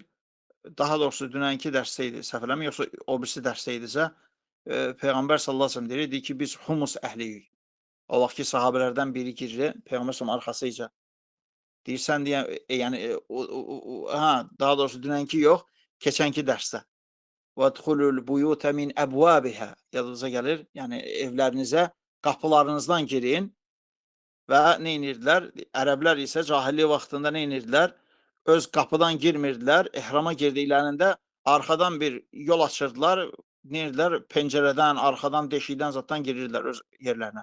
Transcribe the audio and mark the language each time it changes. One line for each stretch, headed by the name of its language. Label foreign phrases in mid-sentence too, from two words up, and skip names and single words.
Azerbaijani: Daha doğrusu dünənki dərsdə idi, səhv eləmirəm, yoxsa o birisi dərsdə idisə, Peyğəmbər
Arabic: صلى الله عليه وسلم
Azerbaijani: deyir ki, biz humus əhliyik. O vaxtki sahabelərdən biri girir, Peyğəmbər sallallahu arxasıca. Deyir, sən deyən, yəni, daha doğrusu dünənki yox, keçənki dərsdə.
Arabic: وَدْخُلُوا الْبُيُوتَ مِنْ أَبْوَابِهَا
Azerbaijani: yadınıza gəlir, yəni evlərinizə qapılarınızdan girin və nə edirdilər? Ərəblər isə cahillik vaxtında nə edirdilər? Öz qapıdan girmirdilər, ehrama girdiklərində arxadan bir yol açırdılar, nə edirdilər? Pəncərədən, arxadan, deşikdən zatdan girirdilər öz yerlərinə.